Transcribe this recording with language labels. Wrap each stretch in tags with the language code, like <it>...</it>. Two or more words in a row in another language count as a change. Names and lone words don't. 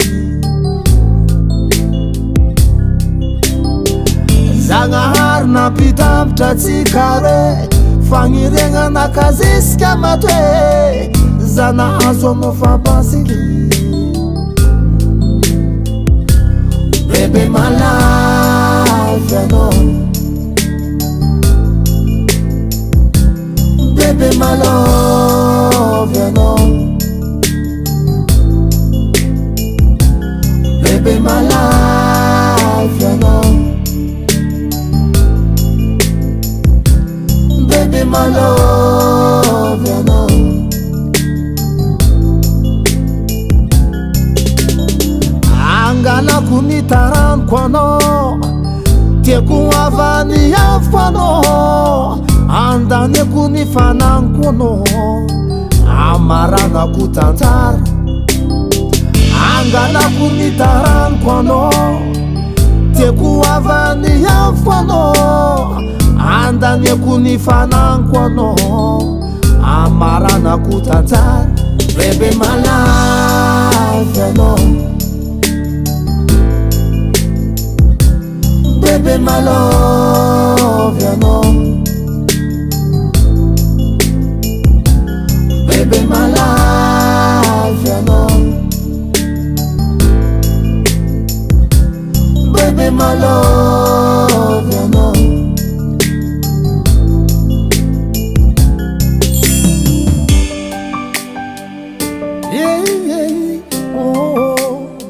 <mg>Zagnahary nampitambatra tsika roe fagniregna kazisika matoe zana azo anao fapasiky</mg> <en>baby my life you know baby my love you know baby my life you know baby my love you know</en> <mg>angalako nitaraniko anao tiako avany avoko anao andaneko ny fanagniko anao amaranako tantara angalako nitaraniko anao tiako avany avoko anao andaneko ny fanagniko anao amaranako tantara</mg> <en>baby my life you know baby my love you know baby my life you know baby my love you know yeah yeah oh</en>